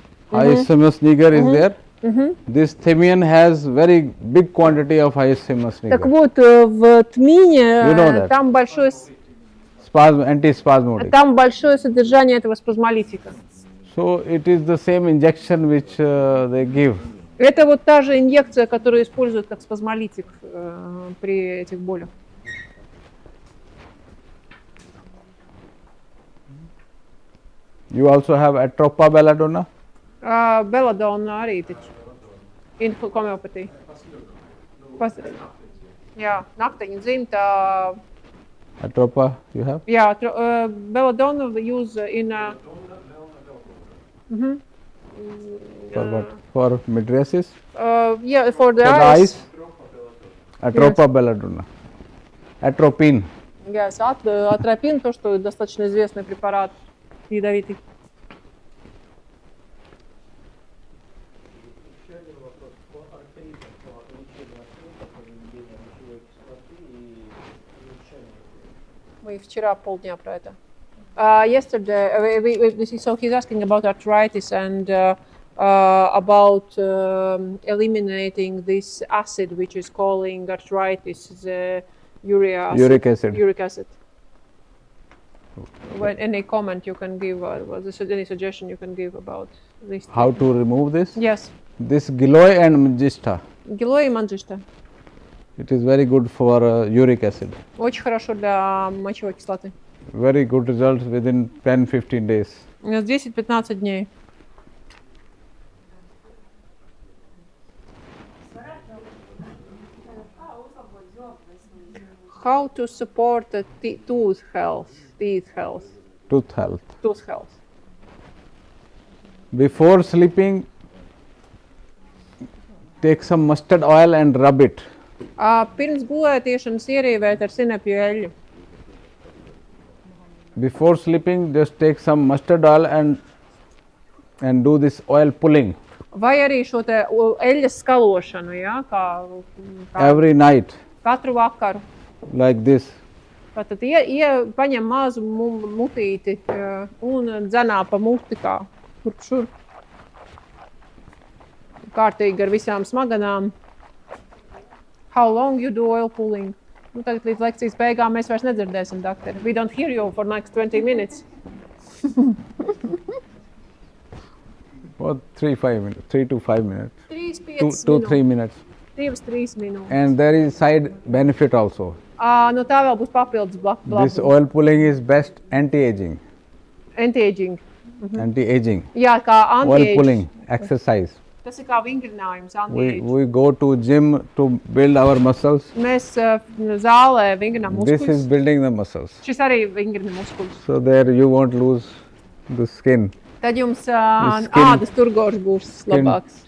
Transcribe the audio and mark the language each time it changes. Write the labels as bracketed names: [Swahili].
[English] Hyoscyamus niger is there. This thymian has very big quantity of Hyoscyamus niger. [Russian] Так вот, в тмине там большое [English] antispasmodic. [Russian] Там большое содержание этого спазмолитика. [English] So it is the same injection which they give. [Russian] Это вот та же инъекция, которую используют как спазмолитик при этих болях. [English] You also have atropa belladonna? [Latvian] Belladonna arī taču. [English] In homeopathy. [Latvian] Jā, nakteņa dzimta. [English] Atropa you have? [Latvian] Jā, [English] belladonna we use in For what? For mydriasis? Yeah, for the eyes. Atropa belladonna. Atropine. Yes, [Russian] атропин, то, что достаточно известный препарат ядовитый. Еще один вопрос по артриту, по лечению артрита, по введению мочевой кислоты и улучшению. Мы вчера полдня про это. [English] Yesterday, so he's asking about arthritis and about eliminating this acid, which is calling arthritis, the uric acid. When any comment you can give, any suggestion you can give about this? How to remove this? Yes. This giloy and manjista. [Russian] Giloy и манджишта. [English] It is very good for uric acid. [Russian] Очень хорошо для мочевой кислоты. [English] Very good results within 10-15 days. [Russian] 10-15 дней. [English] How to support the tooth health? Tooth health. Tooth health. Before sleeping, take some mustard oil and rub it. [Latvian] Pirms gulētiešanas ierīvēt ar sinepju eļļu. [English] Before sleeping, just take some mustard oil and do this oil pulling. [Latvian] Vai arī šo te eļļas skalošanu, ja, kā [English] every night. [Latvian] Katru vakaru. [English] Like this. [Latvian] Tātad paņem mazu mutīti un dzenā pa muti kā turp šur. Kārtīgi ar visām smaganām. [English] How long you do oil pulling? [Latvian] Nu, tagad līdz lekcijas beigām mēs vairs nedzirdēsim, doktori. [English] We don't hear you for next 20 minutes. For 3 to 5 minutes. 3-5 minutes. [Latvian] 2-3 minūtes. [English] And there is side benefit also. [Latvian] No tā vēl būs papildus blakus. [English] This oil pulling is best anti-aging. Anti-aging. Anti-aging. [Latvian] Jā, kā anti-aging. [English] Oil pulling exercise. [Latvian] Tas ir kā vingrinājums, anti-aging. [English] We go to gym to build our muscles. [Latvian] Mēs zālē vingrinām muskuļus. [English] This is building the muscles. [Latvian] Šis arī vingrina muskuļus. [English] So there you won't lose the skin. [Latvian] Tad jums ādas turgors būs labāks.